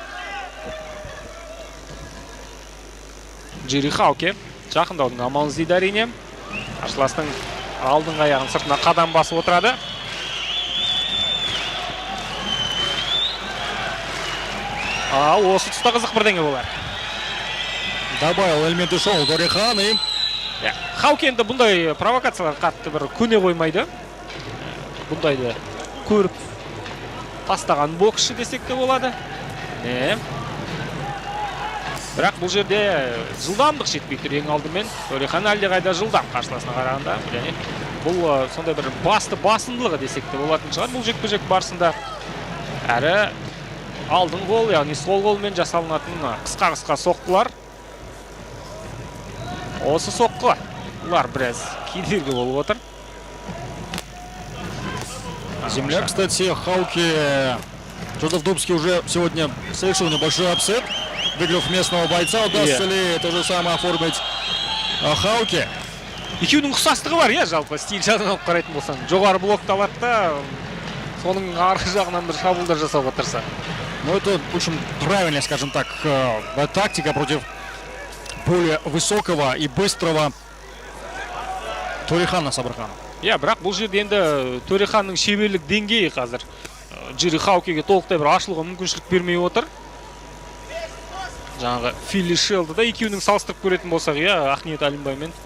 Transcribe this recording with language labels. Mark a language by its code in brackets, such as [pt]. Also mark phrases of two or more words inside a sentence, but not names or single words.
[kk] Джири Хауке жақындаудың амалын іздейді әрине. Қарсыластың алдыңғы аяғын сыртына қадам басып отырады. Осы тұста қызық бірдеңе болар. [ru] Добавил элементы шоу Төрехан и... [kk] Хауке енді бұндай провокациялар қатты бір көне қоймайды. Бұндайды көріп тастаған боксшы десек те болады. Бірақ бұл жерде жылдамдық жетпей тұр ең алдымен. Төрехан әлдеқайда жылдам қарсыласына қарағанда. Бұл сондай бір басындылығы десек те болатын шығар бұл жекпе-жек барысында. Әрі алдың қол, яғни сол қолмен жасалынатын қысқа соққылар. Осы соққылар бұлар біраз кедергі болып отыр. [ru] Земля, кстати, Хауки. Жодовдубский уже сегодня совершил небольшой апсет, выиграв местного бойца. Удастся ли то же самое оформить Хауки? [kk] Екеуінің ұқсастығы бар, иә, жалпы стиль жағынан алып қарайтын болсаң. Жоғары блокты алады да, соның арғы жағынан бір шабуылдар жасауға тырысады. [ru] Ну, это очень правильная, скажем так, тактика против более высокого и быстрого Төрехана Сабырхана. [kk] Иә, бірақ бұл жерде енді Төреханның шеберлік деңгейі қазір Джири Хаукиге толықтай бір ашылуға мүмкіншілік бермей отыр. Жаңағы Филли Шелді да екеуінің салыстырып көретін болсақ, иә, Ақниет Алимбаймен.